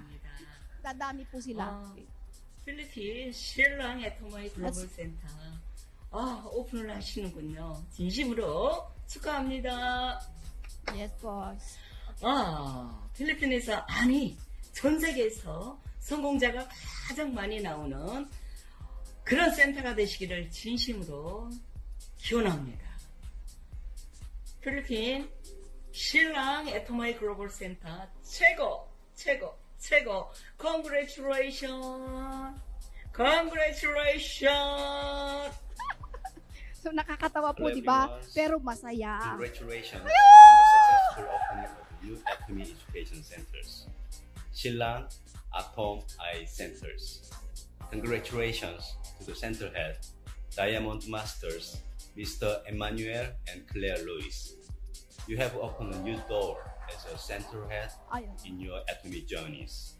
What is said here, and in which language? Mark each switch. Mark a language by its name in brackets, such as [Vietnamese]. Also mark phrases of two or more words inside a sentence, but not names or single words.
[Filipino] Dadami po sila. [Korean] 필리핀 신랑 애터마이 [English] global center [Korean] 오픈을 하시는군요. 진심으로 축하합니다. [English] Yes, boss. [Korean] 필리핀에서 아니 전 세계에서 성공자가 가장 많이 나오는 그런 센터가 되시기를 진심으로 기원합니다. 필리핀 신랑 애터마이 [English] global center [Korean] 최고. [English] Congratulations! [Filipino] So nakakatawa po, di ba? Pero masaya. [English] Congratulations on the successful opening of new Atomy Education Centers, Silang Atom Eye Centers. Congratulations to the center head, Diamond Masters, Mr. Emmanuel and Claire Lewis. You have opened a new door as a center head in your Atomy journeys.